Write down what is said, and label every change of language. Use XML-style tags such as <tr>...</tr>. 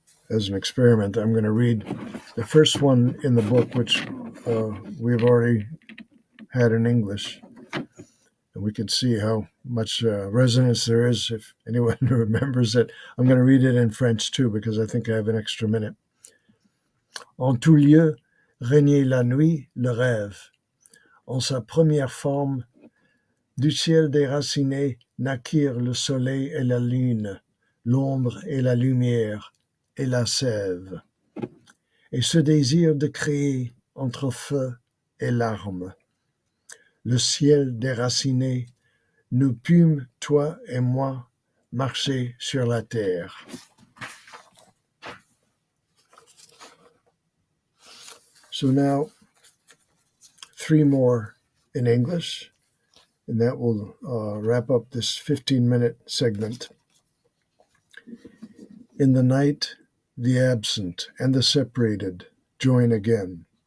<en>As an experiment, I'm going to read the first one in the book, which we've already had in English. And we can see how much resonance there is if anyone remembers it. I'm going to read it in French too, because I think I have an extra minute.</en> <fr>En tout lieu, régnait la nuit, le rêve. En sa première forme, du ciel déraciné naquirent le soleil et la lune, l'ombre et la lumière, et la sève. Et ce désir de créer entre feu et larmes. Le ciel déraciné, nous pûmes, toi et moi, marcher sur la terre.</fr> <en>So now, 3 more in English, and that will wrap up this 15-minute segment. In the night, the absent and the separated join again.</en>